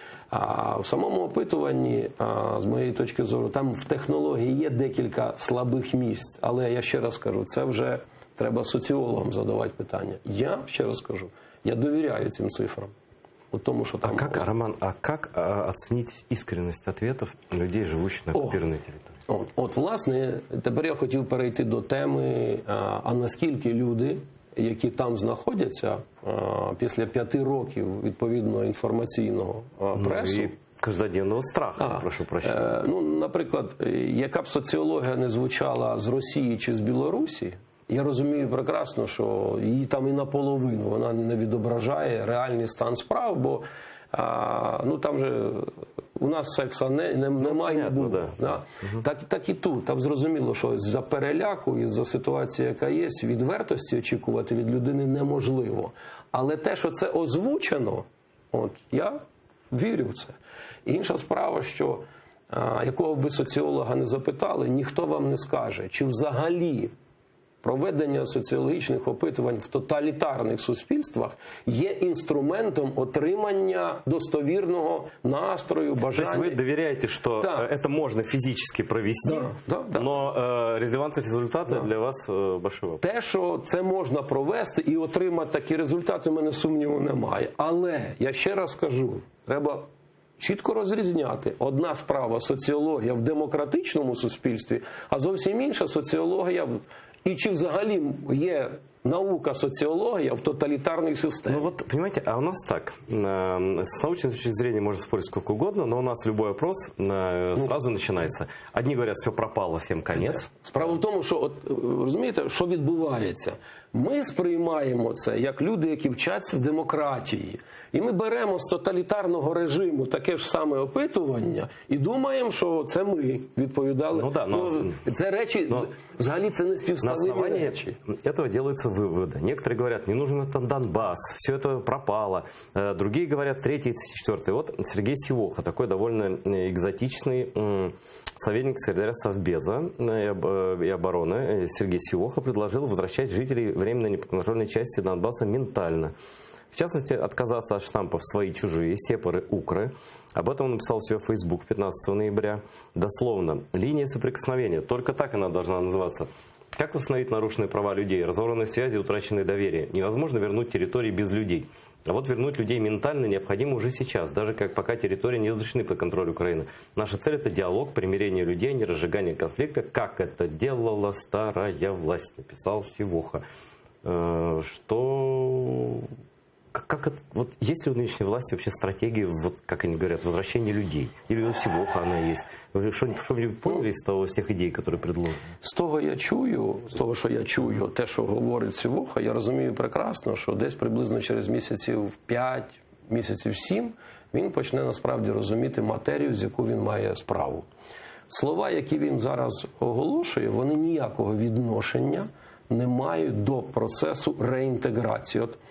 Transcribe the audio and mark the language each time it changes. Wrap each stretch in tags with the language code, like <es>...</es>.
<uk>А в самому опитуванні, з моєї точки зору, там в технології є декілька слабих місць, але я ще раз кажу, це вже треба соціологам задавати питання. Я ще раз кажу, я довіряю цим цифрам. Тому, що там...</uk> <ru>Роман, а как оценить искренность ответов людей, живущих на оккупированной территории?</ru> <uk>Власне, тепер я хотів перейти до теми, а наскільки люди, які там знаходяться після 5 років відповідного інформаційного пресу, і каждоденного страха, прошу прощення. Наприклад, яка б соціологія не звучала з Росії чи з Білорусі, я розумію прекрасно, що її там і наполовину вона не відображає реальний стан справ, бо там же у нас секса немає, не буде. Да. Так і тут. Там зрозуміло, що за переляку і за ситуацію, яка є, відвертості очікувати від людини неможливо. Але те, що це озвучено, я вірю в це. Інша справа, що якого б ви соціолога не запитали, ніхто вам не скаже, чи взагалі проведення соціологічних опитувань в тоталітарних суспільствах є інструментом отримання достовірного настрою, бажання.</uk> <ru>То есть вы доверяете, что это можно физически провести, но релевантность результата для вас большой вопрос.</ru> <uk>Те, що це можна провести і отримати такі результати, у мене сумніву немає. Але, я ще раз кажу, треба чітко розрізняти. Одна справа – соціологія в демократичному суспільстві, а зовсім інша – соціологія і чи взагалі є наука,</uk> <ru>социология в тоталитарной системе. Понимаете, а у нас так, с научной точки зрения можно спорить сколько угодно, но у нас любой опрос сразу начинается. Одни говорят, все пропало, всем конец.</ru> <uk>Справа в тому, що, розумієте, що відбувається? Ми сприймаємо це як люди, які вчаться в демократії. І ми беремо з тоталітарного режиму таке ж саме опитування і думаємо, що це ми відповідали. Це речі, взагалі це не співставимі речі.</uk> <ru>Этого делаются выводы. Некоторые говорят, не нужен этот Донбасс, все это пропало. Другие говорят, третий, четвертый. Вот Сергей Сивоха, такой довольно экзотичный советник секретаря Совбеза и обороны Сергей Сивоха предложил возвращать жителей временной неподконтрольной части Донбасса ментально. В частности, отказаться от штампов «свои-чужие», «сепары», «укры». Об этом он написал у себя в Facebook 15 ноября. Дословно, линия соприкосновения. Только так она должна называться. Как восстановить нарушенные права людей, разорванные связи, утраченное доверие? Невозможно вернуть территории без людей. А вот вернуть людей ментально необходимо уже сейчас, даже пока территории не разрешены под контроль Украины. Наша цель – это диалог, примирение людей, не разжигание конфликта, как это делала старая власть, написал Сивоха. Как это, есть ли у нынешней власти вообще стратегия, как они говорят, возвращения людей? Или у Сивоха она есть? Вы что-нибудь поняли из тех идей, которые предложены?</ru> <uk>З того, що я чую, те, що говорить Сивоха, я розумію прекрасно, що десь приблизно через місяців 5, місяців 7 він почне насправді розуміти матерію, з яку він має справу. Слова, які він зараз оголошує, вони ніякого відношення не мають до процесу реінтеграції.</uk>